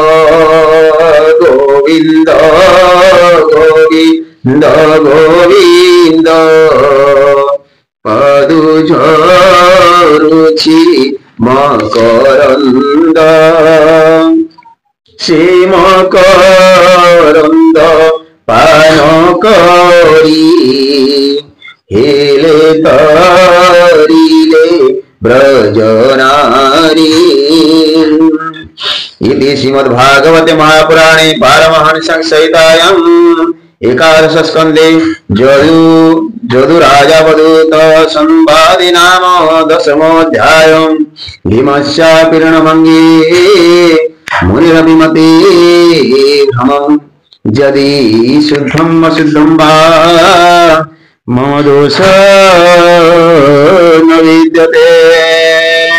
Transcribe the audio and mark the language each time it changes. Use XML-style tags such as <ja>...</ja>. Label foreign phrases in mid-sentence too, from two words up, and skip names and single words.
<or>ଗୋବିନ୍ଦ ଗୋବିନ୍ଦ ଗୋବିନ୍ଦ ପଦୁ ଝରୁଚି ମକରନ୍ଦ, ସେ ମକରନ୍ଦ ପାନ କରି ହେଲେ ତରିଲେ ବ୍ରଜନାରୀ।</or> <sa>इति श्रीमद्भागवते महापुराणे पारमहंससंहितायां एकादश स्कन्धे जदुराजावधूत संवादे नाम दशमोऽध्यायः। भीमस्य पीर्णभङ्गे मुनिरभिमते भ्रमम् यदि शुद्धम् अशुद्धं वा मम दोष न विद्यते।</sa>